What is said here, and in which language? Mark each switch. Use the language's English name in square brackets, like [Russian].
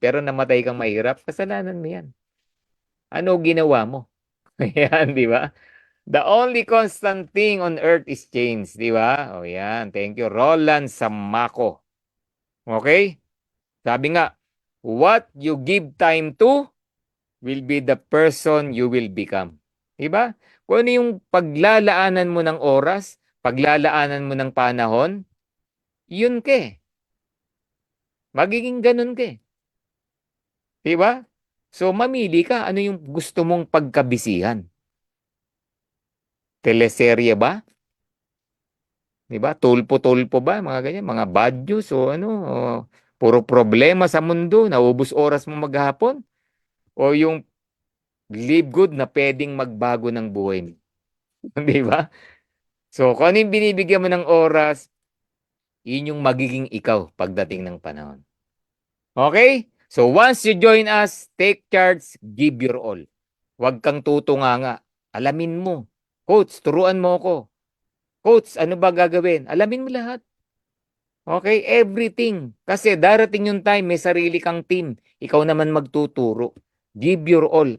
[Filipino] Pero namatay kang mahirap, kasalanan mo yan. Ano ginawa mo? Ayan, di ba? [English] The only constant thing on earth is change, [Filipino] di ba? O yan, [English] thank you. Roland Samako. Okay? [Filipino] Sabi nga, [English] what you give time to will be the person you will become. [Filipino] Di ba? Kung ano yung paglalaanan mo ng oras, paglalaanan mo ng panahon, yun ka eh. Magiging ganun ka eh. Di ba? So, mamili ka. Ano yung gusto mong pagkabisihan? Teleserye ba? Di ba? Tulpo-tulpo ba? Mga ganyan. Mga bad news o ano. O, puro problema sa mundo. Naubos oras mo maghapon. O yung live good na pwedeng magbago ng buhay mo. Di ba? So, kung ano yung binibigyan mo ng oras, yun yung magiging ikaw pagdating ng panahon. Okay? [English] So, once you join us, take charge, give your all. [Filipino] Huwag kang tutunganga. Alamin mo. Coach, turuan mo ako. Coach, ano ba gagawin? Alamin mo lahat. [English] Okay? Everything. [Filipino] Kasi darating yung time, may sarili kang team. Ikaw naman magtuturo. [English] Give your all.